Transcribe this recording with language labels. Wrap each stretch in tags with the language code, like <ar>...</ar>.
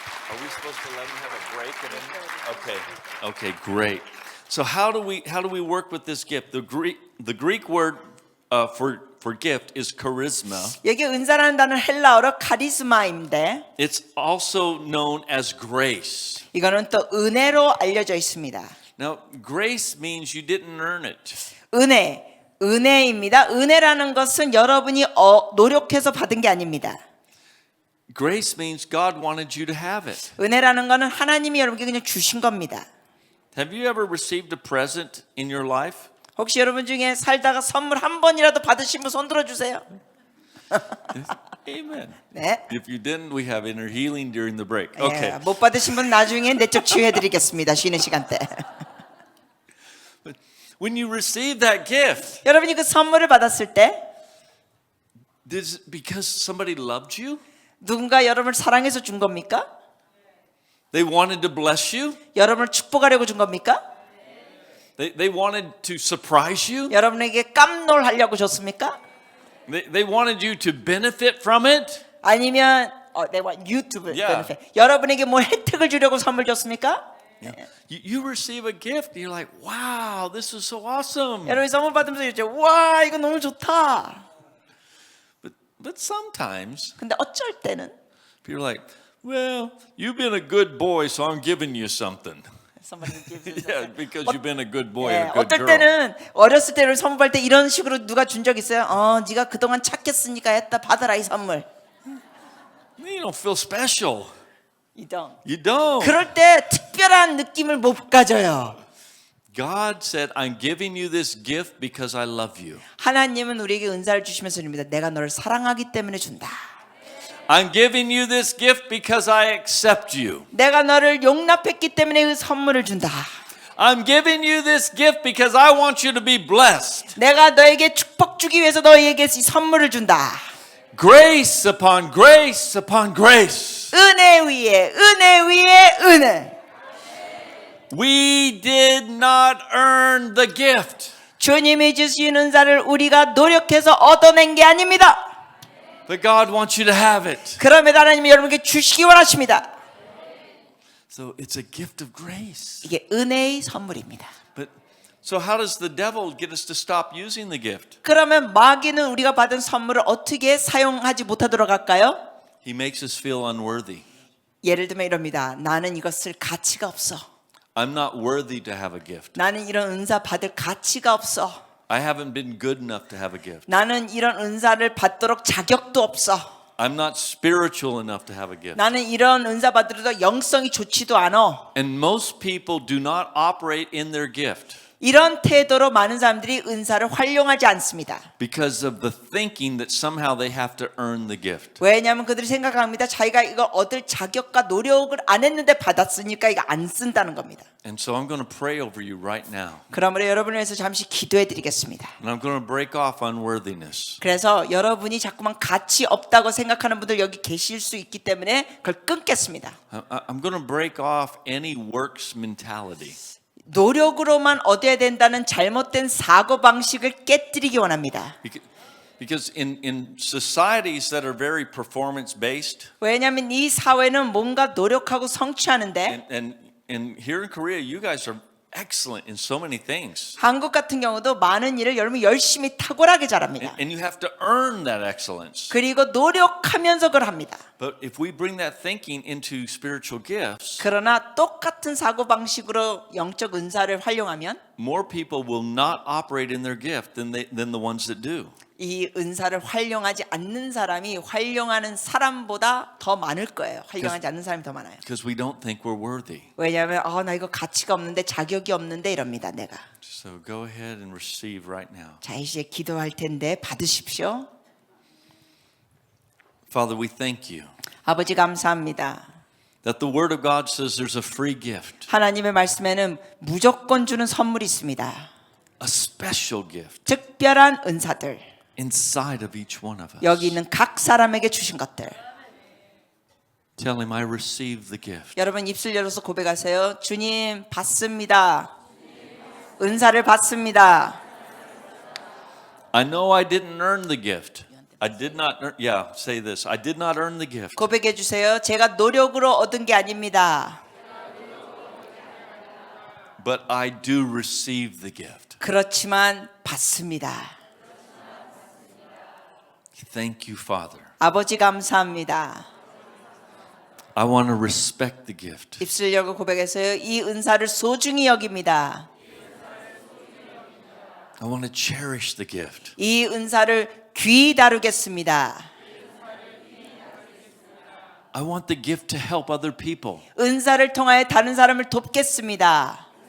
<en>Are we supposed to let him have a break? Okay. Okay, great. So how do we work with this gift? The Greek word for gift is charisma.</en> <ko>여기 은사라는 단어는 헬라어로 카리스마인데</ko> <en>It's also known as grace.</en> <ko>이거는 또 은혜로 알려져 있습니다.</ko> <en>Now, grace means you didn't earn it.</en> <ko>은혜입니다. 은혜라는 것은 여러분이 노력해서 받은 게 아닙니다.</ko> <en>Grace means God wanted you to have it.</en> <ko>은혜라는 것은 하나님이 여러분께 그냥 주신 겁니다.</ko> <en>Have you ever received a present in your life?</en> <ko>혹시 여러분 중에 살다가 선물 한 번이라도 받으신 분 손 들어주세요.</ko> <en>Amen.</en> <ko>네.</ko> <en>If you didn't, we have inner healing during the break. Okay.</en> <ko>예, 못 받으신 분 나중에 내적 치유해드리겠습니다. 쉬는 시간 때.</ko> <en>When you receive that gift,</en> <ko>여러분이 그 선물을 받았을 때</ko> <en>is it because somebody loved you?</en> <ko>누군가 여러분을 사랑해서 준 겁니까?</ko> <en>They wanted to bless you?</en> <ko>여러분을 축복하려고 준 겁니까?</ko> <en>They wanted to surprise you?</en> <ko>여러분에게 깜놀하려고 줬습니까?</ko> <en>They wanted you to benefit from it?</en> <ko>아니면</ko> <en>they want you to Yeah. benefit.</en> <ko>여러분에게 뭐 혜택을 주려고 선물 줬습니까?</ko> <en>You receive a gift, you're like, wow, this is so awesome.</en> <ko>여러분이 선물 받으면서 이러죠. 와, 이거 너무 좋다.</ko> <en>But sometimes,</en> <ko>근데 어쩔 때는</ko> <en>you're like, well, you've been a good boy, so I'm giving you something. Yeah, because you've been a good boy and a good</en> <ko>어떨</ko> <en>girl.</en> <ko>때는 어렸을 때를 선물 받을 때 이런 식으로 누가 준 적 있어요? 네가 그동안 착했으니까 했다. 받아라 이 선물.</ko> <en>You don't feel special. You don't. You don't.</en> <ko>그럴 때 특별한 느낌을 못 가져요.</ko> <en>God said, I'm giving you this gift because I love you.</en> <ko>하나님은 우리에게 은사를 주시면서 줍니다. 내가 너를 사랑하기 때문에 준다.</ko> <en>I'm giving you this gift because I accept you.</en> <ko>내가 너를 용납했기 때문에 그 선물을 준다.</ko> <en>I'm giving you this gift because I want you to be blessed.</en> <ko>내가 너에게 축복 주기 위해서 너에게 이 선물을 준다.</ko> <en>Grace upon grace upon grace.</en> <ko>은혜 위에 은혜 위에 은혜.</ko> <en>We did not earn the gift.</en> <ko>주님이 주신 은사를 우리가 노력해서 얻어낸 게 아닙니다.</ko> <en>But God wants you to have it.</en> <ko>그럼에도 하나님이 여러분께 주시기 원하십니다.</ko> <en>So it's a gift of grace.</en> <ko>이게 은혜의 선물입니다.</ko> <en>But so how does the devil get us to stop using the gift?</en> <ko>그러면 마귀는 우리가 받은 선물을 어떻게 사용하지 못하도록 할까요?</ko> <en>He makes us feel unworthy.</en> <ko>예를 들면 이럽니다. 나는 이것을 가치가 없어.</ko> <en>I'm not worthy to have a gift.</en> <ko>나는 이런 은사 받을 가치가 없어.</ko> <en>I haven't been good enough to have a gift.</en> <ko>나는 이런 은사를 받도록 자격도 없어.</ko> <en>I'm not spiritual enough to have a gift.</en> <ko>나는 이런 은사 받으려도 영성이 좋지도 않아.</ko> <en>And most people do not operate in their gift</en> <ko>이런 태도로 많은 사람들이 은사를 활용하지 않습니다.</ko> <en>because of the thinking that somehow they have to earn the gift.</en> <ko>왜냐하면 그들이 생각합니다. 자기가 이걸 얻을 자격과 노력을 안 했는데 받았으니까 이거 안 쓴다는 겁니다.</ko> <en>And so I'm going to pray over you right now.</en> <ko>그러므로 여러분을 위해서 잠시 기도해 드리겠습니다.</ko> <en>And I'm going to break off unworthiness.</en> <ko>그래서 여러분이 자꾸만 가치 없다고 생각하는 분들 여기 계실 수 있기 때문에 그걸 끊겠습니다.</ko> <en>I'm going to break off any works mentality.</en> <ko>노력으로만 얻어야 된다는 잘못된 사고방식을 깨뜨리기 원합니다.</ko> <en>Because in societies that are very performance based,</en> <ko>왜냐하면 이 사회는 뭔가 노력하고 성취하는데</ko> <en>and here in Korea, you guys are excellent in so many things.</en> <ko>한국 같은 경우도 많은 일을 여러분 열심히 탁월하게 잘합니다.</ko> <en>And you have to earn that excellence.</en> <ko>그리고 노력하면서 그걸 합니다.</ko> <en>But if we bring that thinking into spiritual gifts,</en> <ko>그러나 똑같은 사고 방식으로 영적 은사를 활용하면</ko> <en>more people will not operate in their gift than the ones that do.</en> <ko>이 은사를 활용하지 않는 사람이 활용하는 사람보다 더 많을 거예요. 활용하지 않는 사람이 더 많아요.</ko> <en>Because we don't think we're worthy.</en> <ko>왜냐하면 나 이거 가치가 없는데 자격이 없는데 이럽니다. 내가.</ko> <en>So go ahead and receive right now.</en> <ko>자, 이제 기도할 텐데 받으십시오.</ko> <en>Father, we thank you</en> <ko>아버지 감사합니다.</ko> <en>that the Word of God says there's a free gift,</en> <ko>하나님의 말씀에는 무조건 주는 선물이 있습니다.</ko> <en>a special gift</en> <ko>특별한 은사들.</ko> <en>inside of each one of us.</en> <ko>여기 있는 각 사람에게 주신 것들.</ko> <en>Tell him I receive the gift.</en> <ko>여러분 입술 열어서 고백하세요. 주님 받습니다. 은사를 받습니다.</ko> <en>I know I didn't earn the gift. I did not earn, yeah, say this. I did not earn the gift.</en> <ko>고백해 주세요. 제가 노력으로 얻은 게 아닙니다.</ko> <en>But I do receive the gift.</en> <ko>그렇지만 받습니다.</ko> <en>Thank you, Father.</en> <ko>아버지 감사합니다.</ko> <en>I want to respect the gift.</en> <ko>입술 열고 고백해서요. 이 은사를 소중히 여깁니다.</ko> <en>I want to cherish the gift.</en> <ko>이 은사를 귀히 다루겠습니다.</ko> <en>I want the gift to help other people.</en> <ko>은사를 통하여 다른 사람을 돕겠습니다.</ko>